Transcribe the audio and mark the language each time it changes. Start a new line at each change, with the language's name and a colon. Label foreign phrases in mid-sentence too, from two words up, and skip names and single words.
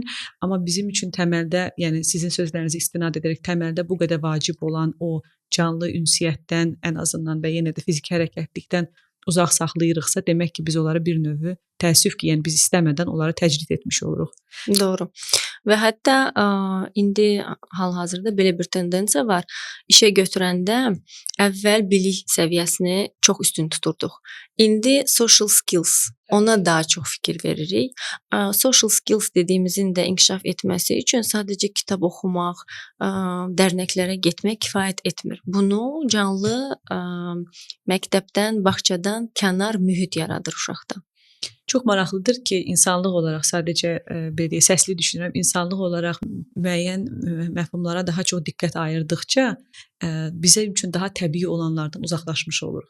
Azerbaijani: Amma bizim üçün təməldə, yəni sizin sözlərinizi istinad edərək təməldə bu qədər vacib olan o canlı ünsiyyətdən ən azından və yenə də fiziki hərəkətlikdən uzaq saxlayırıqsa, demək ki, biz onları bir növ təəssüf ki, yəni biz istəmədən onları təcrid etmiş oluruq. Doğru. Və hətta indi hal-hazırda belə bir tendensiya var. İşə götürəndə əvvəl bilik səviyyəsini çox üstün tuturduq.
English: İndi social skills,
Azerbaijani: ona daha çox fikir veririk.
English: Social skills
Azerbaijani: dediyimizin də inkişaf etməsi üçün sadəcə kitab oxumaq, dərnəklərə getmək kifayət etmir. Bunu canlı məktəbdən, bağçadan kənar mühit yaradır uşaqda. Çox maraqlıdır ki, insanlıq olaraq sadəcə belə deyə səsli düşünürəm, insanlıq olaraq müəyyən məfhumlara daha çox diqqət ayırdıqca bizə üçün daha təbii olanlardan uzaqlaşmış oluruq.